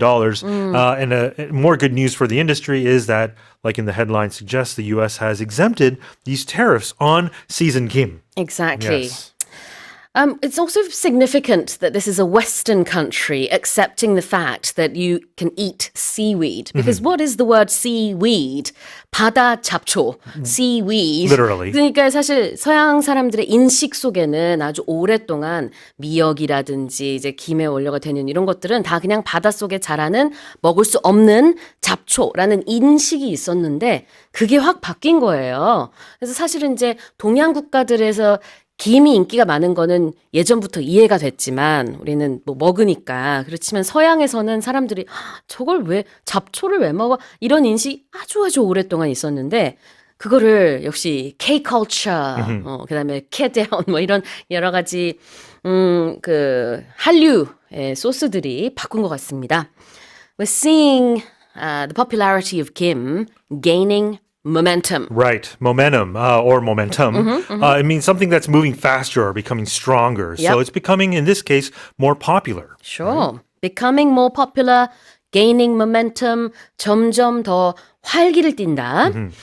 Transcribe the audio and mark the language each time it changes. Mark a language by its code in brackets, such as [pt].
[en] And more good news for the industry is that, like in the headline suggests, the U.S. has exempted these tariffs on seasoned kim. Exactly. Yes. It's also significant that this is a Western country accepting the fact that you can eat seaweed. Because what is the word seaweed? [ko] 바다 잡초, seaweed. [en] Literally. [ko] 그러니까 사실 서양 사람들의 인식 속에는 아주 오랫동안 미역이라든지 이제 김에 원료가 되는 이런 것들은 다 그냥 바닷속에 자라는 먹을 수 없는 잡초라는 인식이 있었는데 그게 확 바뀐 거예요. 그래서 사실은 이제 동양 국가들에서 김이 인기가 많은 거는 예전부터 이해가 됐지만 우리는 뭐 먹으니까 그렇지만 서양에서는 사람들이 저걸 왜 잡초를 왜 먹어 이런 인식이 아주 오랫동안 있었는데 그거를 역시 K-culture 그다음에 K-down 뭐 이런 여러 가지 그 한류의 소스들이 바꾼 것 같습니다. [en] We're seeing the popularity of Kim gaining momentum. Right. Momentum or momentum. It means something that's moving faster or becoming stronger. So it's becoming, in this case, more popular. Sure. Right? Becoming more popular, gaining momentum, [ko] 점점 더 활기를 띈다.